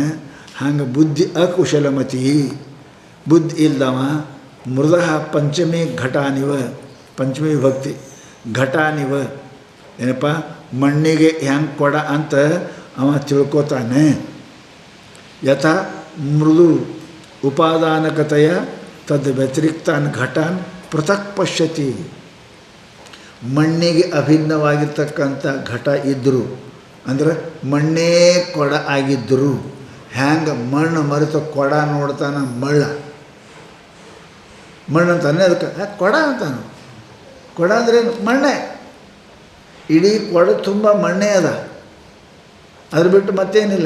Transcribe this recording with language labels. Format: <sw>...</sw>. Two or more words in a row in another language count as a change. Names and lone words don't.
<kn>ಹಂಗೆ ಬುದ್ಧಿ ಅಕುಶಲಮತಿ, ಬುದ್ಧಿ ಇಲ್ದವ.</kn> <sa>ಮೃದಃ ಪಂಚಮಿ ಘಟಾನಿವ, ಪಂಚಮಿ ವಿಭಕ್ತಿ ಘಟಾನಿವ</sa> <kn>ಏನಪ್ಪ, ಮಣ್ಣಿಗೆ ಹೆಂಗೆ ಕೊಡ ಅಂತ ಅವ ತಿಳ್ಕೊತಾನೆ.</kn> <sa>ಯಥಾ ಮೃದು ಉಪಾದಾನಕತೆಯ ತದ್ ವ್ಯತಿರಿಕ್ತಾನ್ ಘಟಾನ್ ಪೃಥಕ್ ಪಶ್ಯತಿ,</sa> <kn>ಮಣ್ಣಿಗೆ ಅಭಿನ್ನವಾಗಿರ್ತಕ್ಕಂಥ ಘಟ ಇದ್ದರು ಅಂದ್ರೆ ಮಣ್ಣೇ ಕೊಡ ಆಗಿದ್ದರು, ಹ್ಯಾಂಗೆ ಮಣ್ಣು ಮರೆತು ಕೊಡ ನೋಡ್ತಾನೆ ಮಳ್ಳ, ಮಣ್ಣು ಅಂತಾನೆ. ಅದಕ್ಕೆ ಕೊಡ ಅಂತಾನೆ. ಕೊಡ ಅಂದ್ರೆ ಮಣ್ಣೆ, ಇಡೀ ಕೊಡ ತುಂಬ ಮಣ್ಣೇ ಅದ, ಅದ್ರ ಬಿಟ್ಟು ಮತ್ತೇನಿಲ್ಲ.</kn>